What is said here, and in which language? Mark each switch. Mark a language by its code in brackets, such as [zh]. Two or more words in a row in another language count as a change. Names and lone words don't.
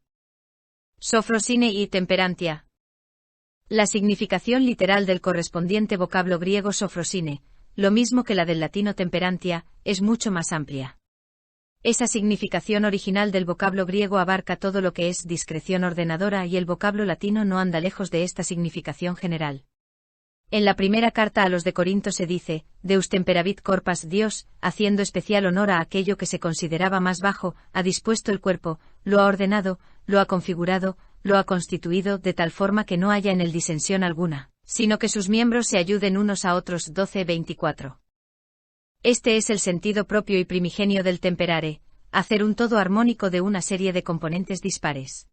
[es] Sofrosine y temperancia. La significación literal del correspondiente vocablo griego sofrosine, lo mismo que la del latino temperancia, es mucho más amplia. Esa significación original del vocablo griego abarca todo lo que es discreción ordenadora y el vocablo latino no anda lejos de esta significación general. En la primera carta a los de Corinto se dice, [la] Deus temperavit corpas, [es] Dios, haciendo especial honor a aquello que se consideraba más bajo, ha dispuesto el cuerpo, lo ha ordenado, lo ha configurado, lo ha constituido de tal forma que no haya en él disensión alguna, sino que sus miembros se ayuden unos a otros. 12:24. Este es el sentido propio y primigenio del temperare, hacer un todo armónico de una serie de componentes dispares.